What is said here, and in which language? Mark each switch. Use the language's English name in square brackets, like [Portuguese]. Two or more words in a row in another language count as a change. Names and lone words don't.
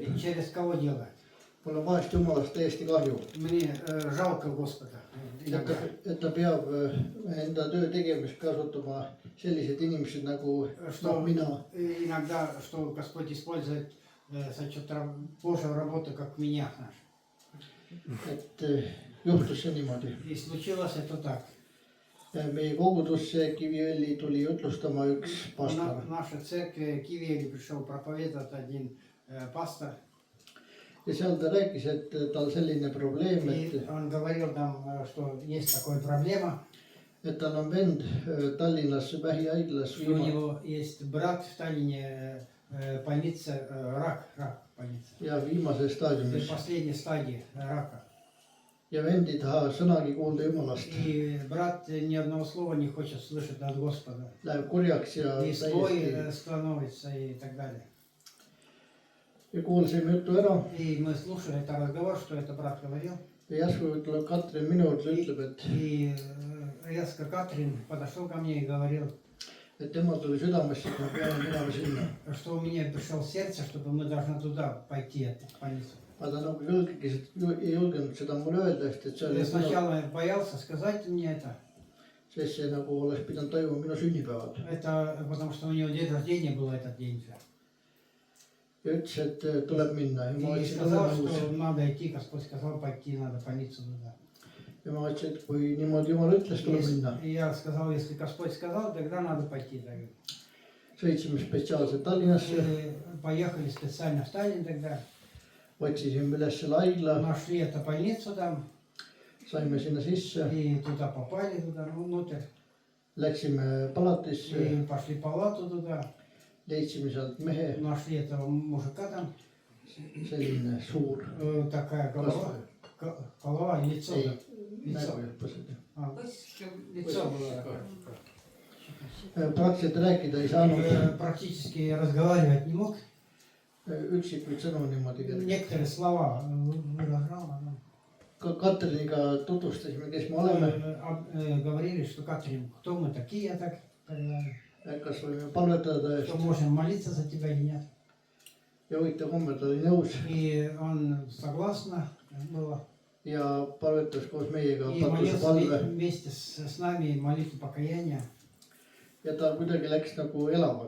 [Russian] и через кого делает. [Estonian] Mul on vahest Jumalast täiesti kahju, [Russian] Мне жалко Господа. [Estonian] et ta peab enda töö tegemiseks kasutama sellised inimesed nagu mina. [Russian] Иногда, что Господь использует за что-то Божью работу, как меня. [Estonian] Et juhtus see niimoodi. [Russian] И случилось это так. [Estonian] Meie kogudusse Kiviõli tuli jutlustama üks pastor. [Russian] В нашу церковь Кивиэли пришел проповедовать один пастор. [Estonian] Ja seal ta rääkis, et tal selline probleem, [Russian] И он говорил там, что есть такая проблема. [Estonian] et tal on vend Tallinnas vähihaiglas [Russian] И у него есть брат в Таллине, больница, рак больница. [Estonian] ja viimases [Russian] В [Estonian] staadiumis. [Russian] последней стадии рака. [Estonian] Ja vend ei taha sõnagi kuulda Jumalast. [Russian] И брат ни одного слова не хочет слышать от Господа. [Estonian] Läheb kurjaks ja [Russian] И злой [Estonian] täiesti. [Russian] становится и так далее. [Estonian] Ja kuulsime jutu ära [Russian] И мы слушали этот разговор, что это брат говорил. [Estonian] ja järsku tuleb Katrin minu juurde, ütleb, [Russian] И резко Катрин подошел ко мне и говорил, [Estonian] et temal tuli südamesse, et me peame minema sinna. [Russian] что у меня пришло в сердце, чтобы мы должны туда пойти, в больницу. [Estonian] Aga ta nagu ei julgenud seda mulle öelda, sest et see [Russian] Я [Estonian] oli [Russian] сначала боялся сказать мне это. [Estonian] sest see nagu oleks pidanud toimuma minu sünnipäeval. [Russian] Это потому что у него день рождения был этот день. [Estonian] Ja ütles, et tuleb minna ja ma [Russian] И [Estonian] ütlesin, [Russian] сказал, [Estonian] et [Russian] что надо идти, Господь сказал пойти, надо в больницу туда. [Estonian] ja ma ütlesin, et kui niimoodi Jumal ütles, tuleb minna. [Russian] И я сказал, если Господь сказал, тогда надо пойти. [Estonian] Sõitsime spetsiaalselt Tallinnasse, [Russian] И поехали специально в Таллин тогда. [Estonian] otsisime üles selle haigla, [Russian] Нашли эту больницу там. [Estonian] saime sinna sisse, [Russian] И туда попали, туда внутрь. [Estonian] läksime palatisse, [Russian] И пошли в палату туда. [Estonian] leidsime sealt mehe, [Russian] Нашли этого мужика там. [Estonian] selline suur [Russian] Такая голова. Голова и лицо. [Estonian] ei, [Russian] Лицо. [Estonian] nägu jõhpased. [Russian] Лицо было такое. [Estonian] Praktiliselt rääkida ei saanud, [Russian] Практически разговаривать не мог. [Estonian] üksikuid sõnu niimoodi. [Russian] Некоторые слова выражал. [Estonian] Katriniga tutvustasime, kes me oleme, [Russian] Говорили, что Катрин, кто мы такие, так, [Estonian] kas võime palvetada ta [Russian] что [Estonian] eest [Russian] можем молиться за тебя или нет. [Estonian] ja huvitav kombel ta oli nõus [Russian] И он согласно было. [Estonian] ja palvetas koos meiega [Russian] И [Estonian] patuse [Russian] молился [Estonian] palve [Russian] вместе с нами молитву покаяния. [Estonian] ja ta kuidagi läks nagu elavaks.